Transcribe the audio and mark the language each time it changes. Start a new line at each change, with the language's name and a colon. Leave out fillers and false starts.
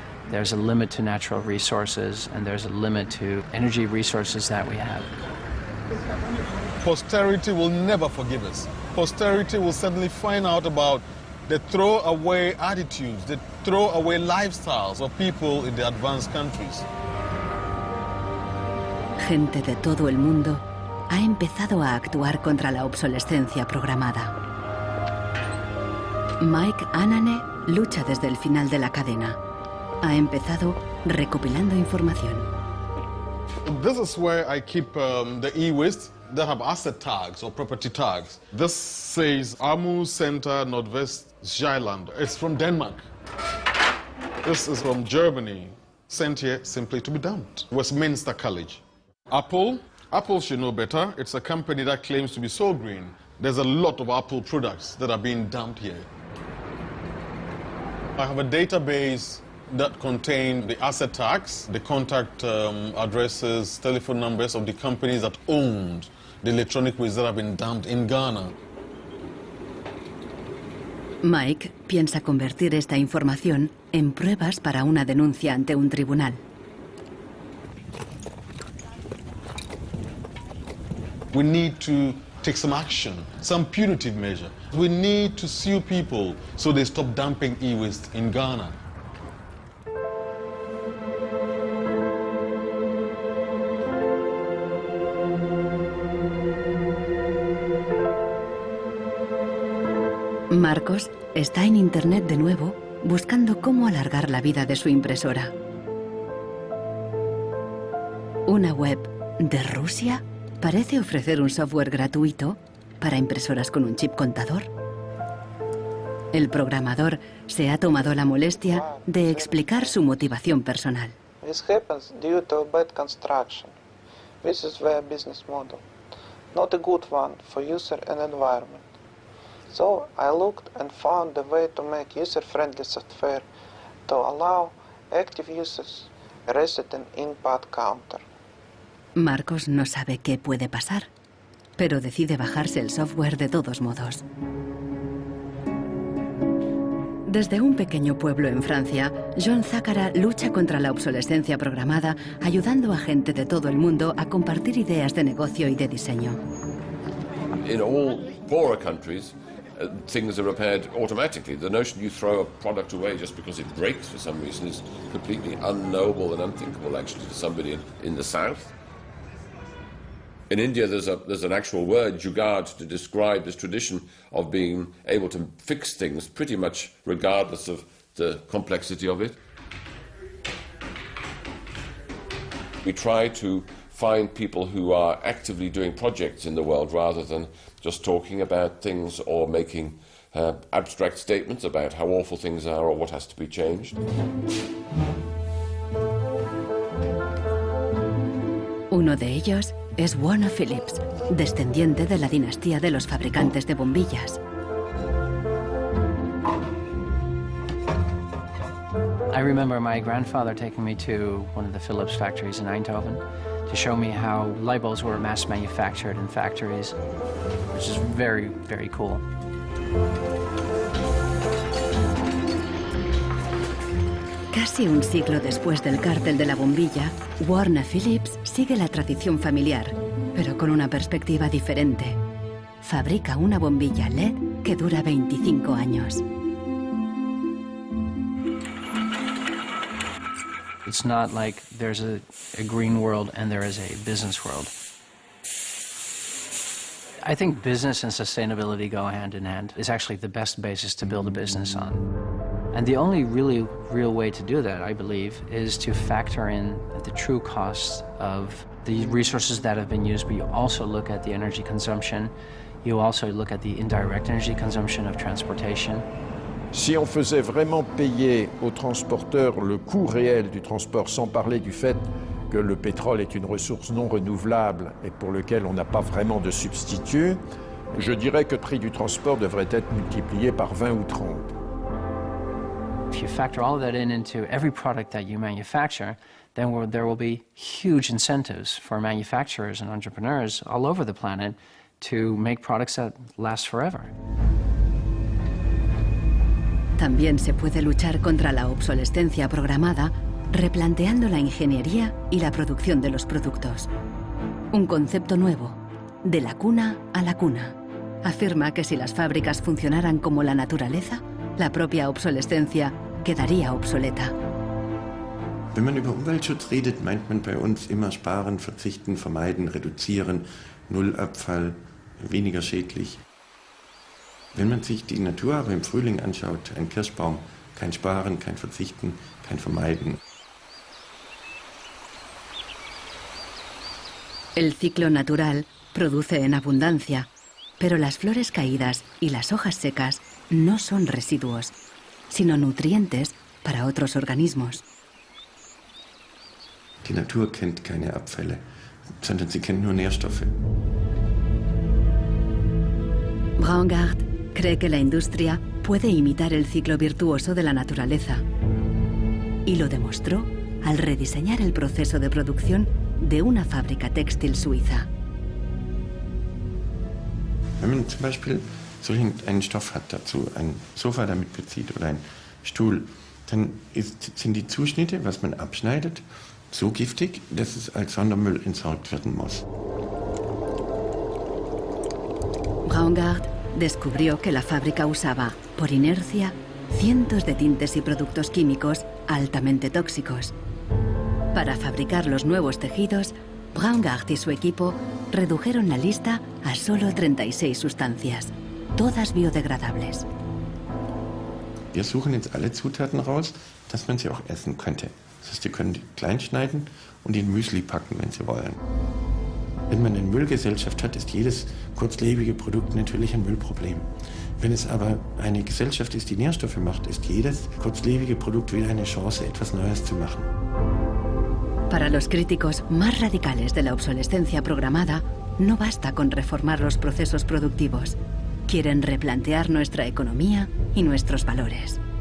English: There's a limit to natural resources, and there's a limit to energy resources that we have. Posterity will never forgive us. Posterity will suddenly find out about the throwaway attitudes, the throwaway lifestyles of people in the advanced countries.
Spanish: Gente de todo el mundo ha empezado a actuar contra la obsolescencia programada. Mike Anane lucha desde el final de la cadena. Ha empezado recopilando información.
English: This is where I keep the e-waste that have asset tags or property tags. This says Amu Center Nordwest Zeeland. It's from Denmark. This is from Germany, sent here simply to be dumped. Westminster College. Apple should know better. It's a company that claims to be so green. There's a lot of Apple products that are being dumped here. I have a database that contain the asset tags, the contact addresses, telephone numbers of the companies that owned the electronic waste that have been dumped in Ghana.
Spanish: Mike piensa convertir esta información en pruebas para una denuncia ante un tribunal.
English: We need to take some action, some punitive measure. We need to sue people so they stop dumping e-waste in Ghana.
Spanish: Marcos está en Internet de nuevo buscando cómo alargar la vida de su impresora. Una web de Rusia parece ofrecer un software gratuito para impresoras con un chip contador. El programador se ha tomado la molestia de explicar su motivación personal.
English: This happens due to bad construction. This is their business model. Not a good one for user and environment. So I looked and found a way to make user-friendly software to allow active users reset an input counter.
Spanish: Marcos no sabe qué puede pasar, pero decide bajarse el software de todos modos. Desde un pequeño pueblo en Francia, John Zácara lucha contra la obsolescencia programada, ayudando a gente de todo el mundo a compartir ideas de negocio y de diseño.
English: In all poorer countries, things are repaired automatically. The notion you throw a product away just because it breaks for some reason is completely unknowable and unthinkable, actually, to somebody in the south. In India, there's an actual word, jugaad, to describe this tradition of being able to fix things pretty much regardless of the complexity of it. We try to find people who are actively doing projects in the world rather than just talking about things or making abstract statements about how awful things are or what has to be changed.
Spanish: Uno de ellos es Warner Phillips, descendiente de la dinastía de los fabricantes de bombillas.
English: I remember my grandfather taking me to one of the Philips factories in Eindhoven to show me how light bulbs were mass manufactured in factories, which is very, very cool.
Spanish: Casi un siglo después del cártel de la bombilla, Warner Phillips sigue la tradición familiar, pero con una perspectiva diferente. Fabrica una bombilla LED que dura 25 años.
English: It's not like there's a green world and there is a business world. I think business and sustainability go hand in hand. It's actually the best basis to build a business on. And the only really real way to do that, I believe, is to factor in the true costs of the resources that have been used, but you also look at the energy consumption. You also look at the indirect energy consumption of transportation.
French: Si on faisait vraiment payer aux transporteurs le coût réel du transport, sans parler du fait que le pétrole est une ressource non renouvelable et pour lequel on n'a pas vraiment de substitut, je dirais que le prix du transport devrait être multiplié par 20 ou 30.
English: If you factor all of that into every product that you manufacture, then there will be huge incentives for manufacturers and entrepreneurs all over the planet to make products that last forever.
Spanish: También se puede luchar contra la obsolescencia programada replanteando la ingeniería y la producción de los productos. Un concepto nuevo, de la cuna a la cuna. Afirma que si las fábricas funcionaran como la naturaleza, la propia obsolescencia quedaría obsoleta.
German: Wenn man über Umweltschutz redet, meint man bei uns immer sparen, verzichten, vermeiden, reduzieren, Nullabfall, weniger schädlich. Wenn man sich die Natur aber im Frühling anschaut, ein Kirschbaum, kein Sparen, kein Verzichten, kein Vermeiden.
Spanish: El ciclo natural produce en abundancia, pero las flores caídas y las hojas secas no son residuos, sino nutrientes para otros organismos.
German: Die Natur kennt keine Abfälle, sondern sie kennt nur Nährstoffe.
Spanish: Braungart cree que la industria puede imitar el ciclo virtuoso de la naturaleza y lo demostró al rediseñar el proceso de producción de una fábrica textil suiza.
German: Wenn man zum Beispiel so einen Stoff hat dazu, ein Sofa damit bezieht oder ein Stuhl, dann sind die Zuschnitte, was man abschneidet, so giftig, dass es als Sondermüll entsorgt werden muss.
Spanish: Braungart descubrió que la fábrica usaba, por inercia, cientos de tintes y productos químicos altamente tóxicos. Para fabricar los nuevos tejidos, Braungart y su equipo redujeron la lista a solo 36 sustancias, todas biodegradables.
German: Wir suchen jetzt alle Zutaten raus, dass man sie auch essen könnte. Das heißt, Sie können die klein schneiden und in Müsli packen, wenn Sie wollen. Wenn man eine Müllgesellschaft hat, ist jedes kurzlebige Produkt natürlich ein Müllproblem. Wenn es aber eine Gesellschaft ist, die Nährstoffe macht, ist jedes kurzlebige Produkt wieder eine Chance, etwas Neues zu machen.
Spanish: Para los críticos más radicales de la obsolescencia programada, no basta con reformar los procesos productivos. Quieren replantear nuestra economía y nuestros valores.